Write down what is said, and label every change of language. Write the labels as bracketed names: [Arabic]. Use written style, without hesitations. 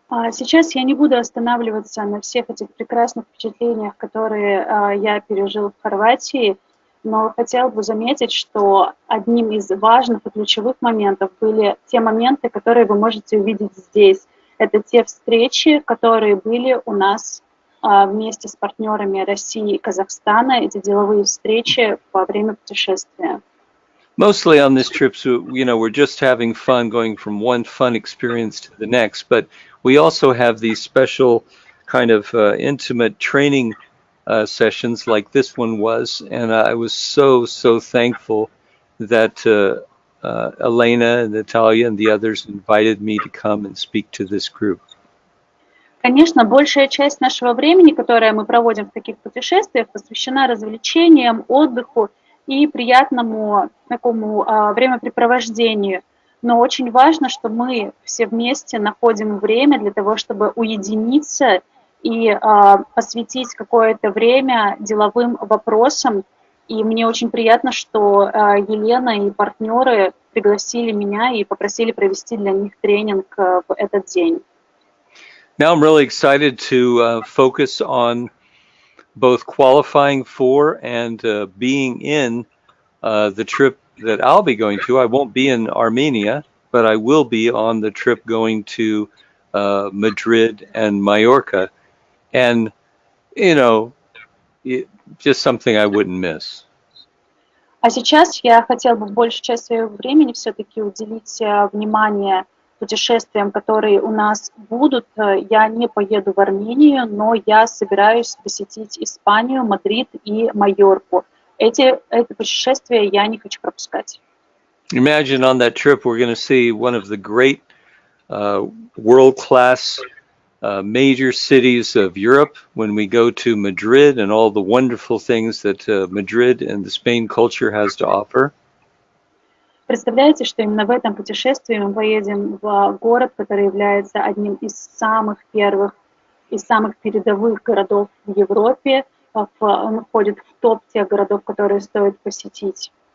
[Russian] Сейчас я не буду останавливаться на всех этих прекрасных впечатлениях, которые я пережил в Хорватии, но хотел бы заметить, что одним из важных и ключевых моментов были те моменты, которые вы можете увидеть здесь. Это те встречи, которые были у нас вместе с партнерами России и Казахстана, эти деловые встречи во время путешествия. [English] Mostly on this trip, so, we're just having fun going from one fun experience to the next, but we also have these special kind of intimate training sessions like this one was, and I was so thankful that Elena and Natalia and the others invited me to come and speak to this group. [Russian] Конечно, большая часть нашего времени, которое мы проводим в таких путешествиях, посвящена развлечениям, отдыху и приятному такому времяпрепровождению. Но очень важно, что мы все вместе находим время для того, чтобы уединиться и посвятить какое-то время деловым вопросам. И мне очень приятно, что Елена и партнеры пригласили меня и попросили провести для них тренинг в этот день. [English] Now I'm really excited to focus on both qualifying for and being in the trip that I'll be going to. I won't be in Armenia, but I will be on the trip going to Madrid and Mallorca. And, just something I wouldn't miss. [Russian] А сейчас я хотела бы большую часть своего времени все-таки уделить внимание путешествиям, которые у нас будут. Я не поеду в Армению, но я собираюсь посетить Испанию, Мадрид и Майорку. Это путешествия я не хочу пропускать. [English] Imagine on that trip we're going to see one of the great world-class major cities of Europe when we go to Madrid and all the wonderful things that Madrid and the Spain culture has to offer. [Russian] Представляете, что именно в этом путешествии мы поедем в город, который является одним из самых первых и самых передовых городов в Европе. Он входит в топ тех городов, которые стоит посетить.